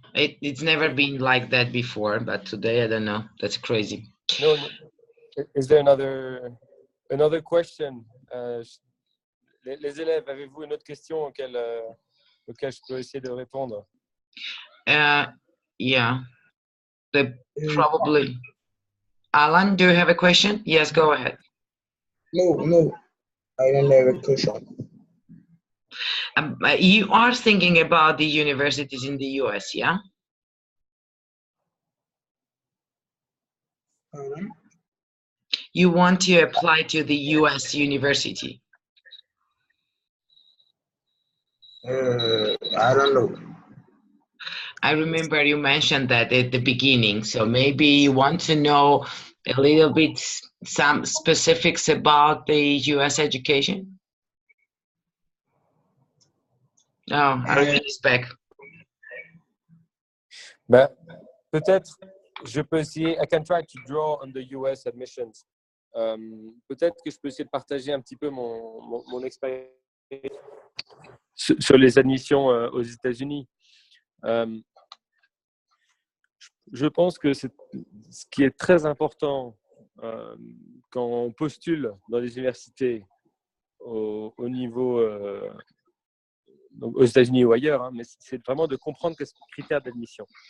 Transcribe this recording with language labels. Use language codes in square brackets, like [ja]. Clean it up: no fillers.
[en] It's never been like that before, but today, I don't know. That's crazy. No. Is there another question? [fr] Les élèves, avez-vous une autre question auquel je peux essayer de répondre? [en] Yeah. Probably. Alan, do you have a question? Yes, go ahead. No, I don't have a question. You are thinking about the universities in the US, yeah? You want to apply to the US university? I don't know. I remember you mentioned that at the beginning, so maybe you want to know a little bit some specifics about the US education? Oh, Ariane is back. [fr] Peut-être, je peux essayer. [en] I can try to draw on the US admissions. [fr] Peut-être que je peux essayer de partager un petit peu mon expérience sur les admissions aux États-Unis. Je pense que ce qui est très important quand on postule dans les universités au niveau donc aux États-Unis ou ailleurs, mais c'est vraiment de comprendre quels sont les critères d'admission.